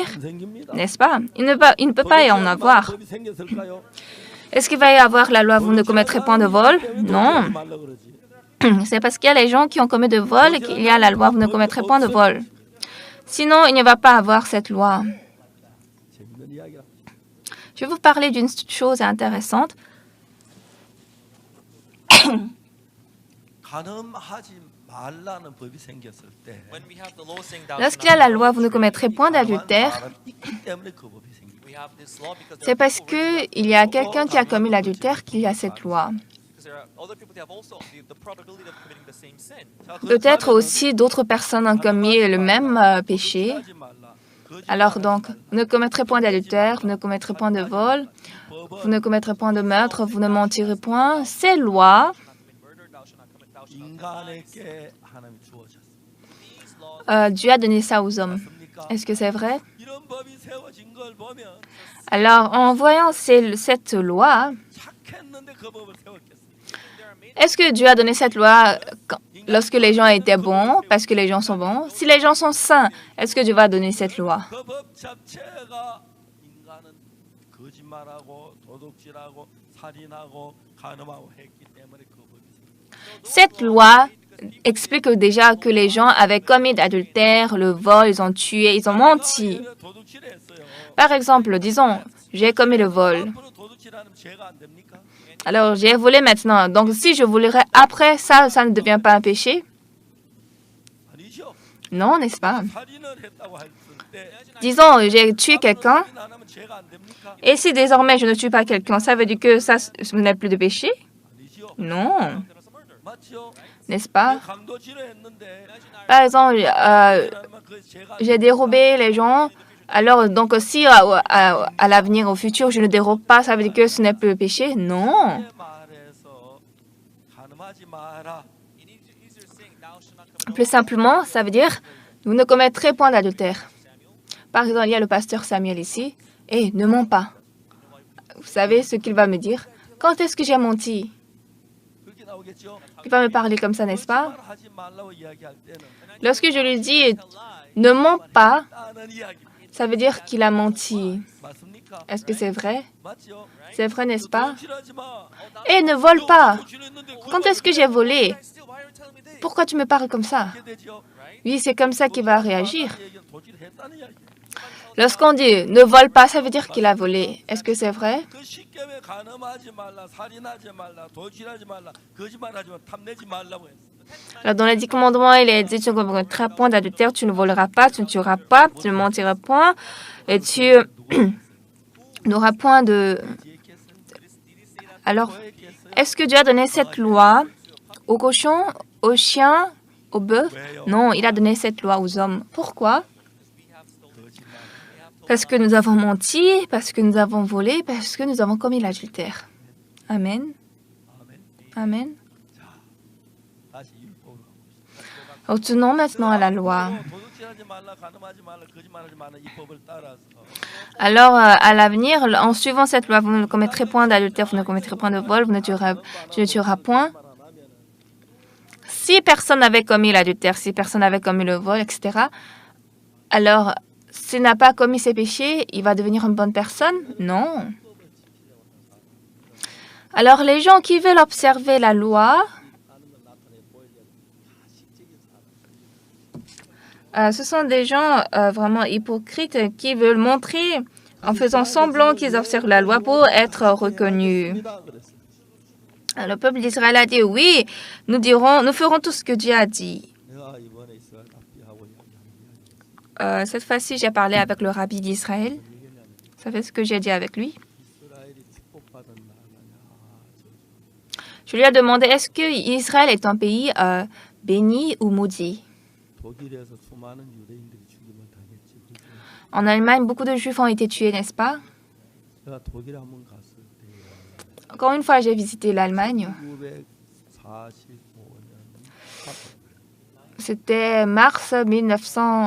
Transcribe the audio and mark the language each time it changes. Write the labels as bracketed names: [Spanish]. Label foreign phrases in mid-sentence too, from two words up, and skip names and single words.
[French] N'est-ce pas? Il ne peut pas y en avoir. Est-ce qu'il va y avoir la loi, vous ne commettrez point de vol? Non. C'est parce qu'il y a les gens qui ont commis de vol qu'il y a la loi, vous ne commettrez point de vol. Sinon, il ne va pas avoir cette loi. [Korean] 재밌는 이야기야. [French] Je vais vous parler d'une chose intéressante. [Korean] 간음하지 말라는 법이 생겼을 때 [English] When we have the law saying thou [French] Lorsqu'il y a la loi, vous ne commettrez point d'adultère, [Korean] 말은 있기 때문에 그 법이 생긴 [English] we have this law because [French] c'est parce qu'il y a quelqu'un qui a commis l'adultère qu'il y a cette loi. [English] there are other people that have also the probability of committing the same sin. [French] Peut-être aussi d'autres personnes ont commis le même péché. [Korean] 하지 말라. [French] Alors donc, vous ne commettrez point d'adultère, vous ne commettrez point de vol, vous ne commettrez point de meurtre, vous ne mentirez point. Ces lois, [Korean] 인간에게 하나님이 주어졌어. [French] Dieu a donné ça aux hommes. Est-ce que c'est vrai? [Korean] 이런 법이 세워진 걸 보면 [French] Alors, en voyant cette loi, [Korean] 착했는데 그 법을 세웠겠어. [French] est-ce que Dieu a donné cette loi lorsque les gens étaient bons, parce que les gens sont bons? Si les gens sont saints, est-ce que Dieu va donner cette loi? [Korean] 그 법 자체가 인간은 거짓말하고 도둑질하고 살인하고 간음하고 했기 때문에 그 법이 생겼어. [French] Cette loi explique déjà que les gens avaient commis d'adultère, le vol, ils ont tué, ils ont menti. [Korean] 도둑질했어요. [French] Par exemple, disons, j'ai commis le vol. [Korean] 앞으로 도둑질하면 죄가 안 됩니까? [French] Alors, j'ai volé maintenant. Donc, si je volerais après, ça ne devient pas un péché? [Korean] 아니죠. [French] Non, n'est-ce pas? [Korean] 살인을 했다고 했을 때 [French] Disons, j'ai tué quelqu'un, [Korean] 살인 안 하면 죄가 안 됩니까? [French] et si désormais je ne tue pas quelqu'un, ça veut dire que ça, ce n'est plus de péché? [Korean] 아니죠. [French] Non, [Korean] 맞죠? [French] n'est-ce pas? [Korean] 강도질을 했는데 [French] Par exemple, [Korean] 하면 그 죄가 [French] j'ai dérobé les gens. Alors, donc, si à l'avenir, au futur, je ne dérobe pas, ça veut dire que ce n'est plus le péché? Non. [Korean] 말해서 간음하지 마라. [French] Plus simplement, ça veut dire, vous ne commettrez point d'adultère. Par exemple, il y a le pasteur Samuel ici, et ne mens pas. Vous savez ce qu'il va me dire? Quand est-ce que j'ai menti? [Korean] 그렇게 나오겠죠. [French] Il va me parler comme ça, n'est-ce pas? [Korean] 하지 말라고 이야기할 때는 [French] Lorsque je lui dis, ne mens pas, [Korean] 하는 이야기 [French] ça veut dire qu'il a menti. [Korean] 맞습니까? [French] Est-ce que c'est vrai? [Korean] 맞죠? [French] C'est vrai, n'est-ce pas? [Korean] 도둑질하지 마. [French] Et ne vole pas. [Korean] 도둑질했는데 [French] Quand est-ce que j'ai volé? Pourquoi tu me parles comme ça? [Korean] 그렇게 되죠. [French] Oui, c'est comme ça qu'il va réagir. [Korean] 얘기는 도둑질했다는 이야기. [French] Lorsqu'on dit ne vole pas, ça veut dire qu'il a volé. Est-ce que c'est vrai? [Korean] 그 십계명에 간음하지 말라, 살인하지 말라, 도둑질하지 말라, 거짓말하지 말라, 탐내지 말라고 했어. [French] Alors, dans les 10 commandements, il est dit tu ne commettras point d'adultère, tu ne voleras pas, tu ne tueras pas, tu ne mentiras point, et tu n'auras point de... Alors, est-ce que Dieu a donné cette loi aux cochons, aux chiens, aux bœufs? Non, il a donné cette loi aux hommes. Pourquoi? Parce que nous avons menti, parce que nous avons volé, parce que nous avons commis l'adultère. Amen. Amen. [Korean] 다시 율법으로. [French] Retournons maintenant à la loi. [Korean] 도둑질하지 말라, 간음하지 말라, 거짓말하지 말라 이 법을 따라서 [French] Alors, à l'avenir, en suivant cette loi, vous ne commettrez point d'adultère, vous ne commettrez point de vol, tu ne tueras point. Si personne n'avait commis l'adultère, si personne n'avait commis le vol, etc., alors, s'il n'a pas commis ses péchés, il va devenir une bonne personne? Non. Alors, les gens qui veulent observer la loi, ce sont des gens vraiment hypocrites qui veulent montrer, en faisant semblant qu'ils observent la loi pour être reconnus. Le peuple d'Israël a dit, oui, nous ferons tout ce que Dieu a dit. [Korean] 내가 이번에 이스라엘 납비하고 [French] Cette fois-ci, j'ai parlé avec le rabbi d'Israël. Vous savez ce que j'ai dit avec lui? [Korean] 이스라엘이 축복받은 나라냐. [French] Je lui ai demandé, est-ce que Israël est un pays béni ou maudit? [Korean] 독일에서 수많은 유대인들이 죽임을 당했지. 그죠? [French] En Allemagne, beaucoup de Juifs ont été tués, n'est-ce pas? [Korean] 제가 독일에 한번 갔을 때 [French] Encore une fois, j'ai visité l'Allemagne. [Korean] 1945년 [French] C'était mars 1945,